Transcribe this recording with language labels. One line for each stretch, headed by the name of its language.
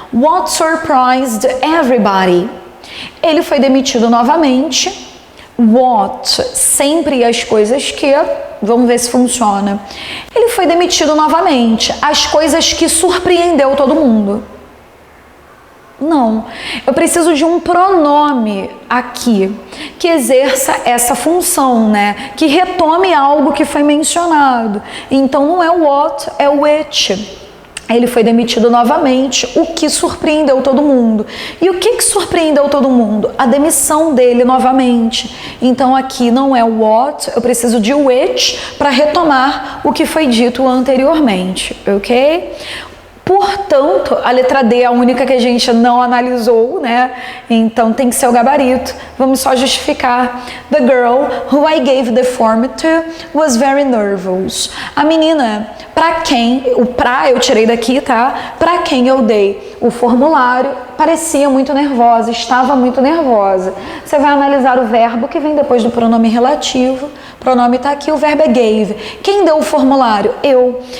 English: What surprised everybody?
Portuguese: Ele foi demitido novamente. What, sempre as coisas que, vamos ver se funciona. Ele foi demitido novamente, as coisas que surpreendeu todo mundo. Não, eu preciso de um pronome aqui, que exerça essa função, né? Que retome algo que foi mencionado. Então não é o what, é o which. Ele foi demitido novamente, o que surpreendeu todo mundo. E o que surpreendeu todo mundo? A demissão dele novamente. Então aqui não é o what, eu preciso de which para retomar o que foi dito anteriormente, ok? Portanto, a letra D é a única que a gente não analisou, né? Então tem que ser o gabarito. Vamos só justificar.
English: The girl who I gave the form to was very nervous.
Portuguese: A menina para quem, o pra eu tirei daqui, tá? Para quem eu dei o formulário, parecia muito nervosa, estava muito nervosa. Você vai analisar o verbo que vem depois do pronome relativo. O pronome está aqui, o verbo é gave. Quem deu o formulário? Eu.